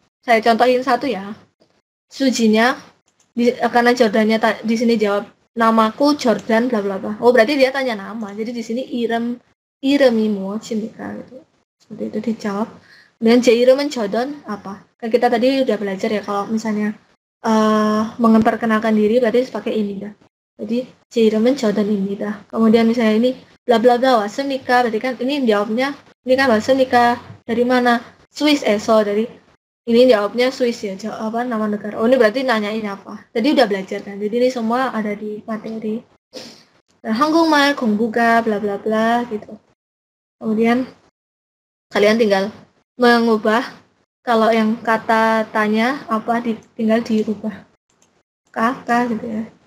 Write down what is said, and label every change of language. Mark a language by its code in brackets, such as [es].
[id] Saya contohin satu ya. Sujinya karena Jordannya di sini jawab namaku Jordan bla bla bla. Oh berarti dia tanya nama. Jadi di sini [ko] 이름이 무엇입니까 [id] gitu. Seperti itu dijawab. Dan [ko] 제 이름은 [id] Jordan apa? Kan kita tadi udah belajar ya kalau misalnya memperkenalkan diri berarti pakai ini dah. Jadi [ko] 제 이름은 Jordan입니다. [id] Kemudian misalnya ini bla bla bla [ko] 왔습니까? [id] Berarti kan ini jawabnya ini kan 왔습니까? Dari mana? Swiss dari ini jawabnya Swiss ya, apa nama negara. Oh ini berarti nanyain apa? Tadi udah belajar kan. Jadi ini semua ada di materi. Nah, [ko] 한국말 공부가 [id] bla bla bla gitu. Kemudian kalian tinggal mengubah kalau yang kata tanya apa tinggal dirubah kakak gitu ya.